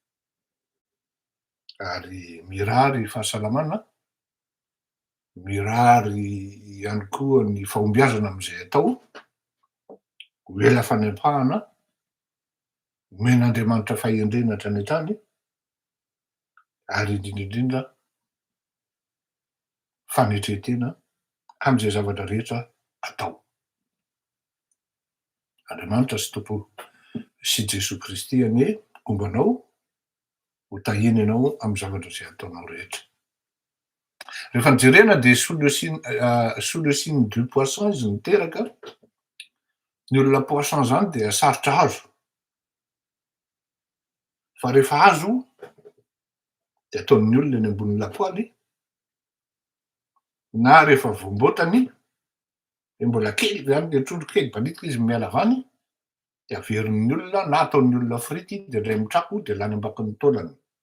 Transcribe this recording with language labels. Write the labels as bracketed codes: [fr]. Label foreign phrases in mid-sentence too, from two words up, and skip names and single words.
[mg] Ary mirary fahasalamana, mirary ihany koa ny fahombiazana am'izay atao, ho ela fanempahana, omen'Andriamanitra fahendrena hatrany hatrany, ary indrindraindrindra fanetretena am'izay zavatra rehetra atao. Andriamanitra sy Tompo sy Jesosy Kristy ombanao ho tahiny ianao amy zavatra zay ataonao rehetra. Rehefa nijerena [fr] de sous le signe du poisson [mg] izy niteraka. Ny olona poisson zany de sarotra hazo. Fa rehefa hazo de ataon'ny olona eny ambony lapoaly, na rehefa voamboatany de mbola kely zany le trondro kely balitika izy miala avany de averin'ny olona na ataon'ny olona frity de indray mitrako de lany ambakin'ny taolany.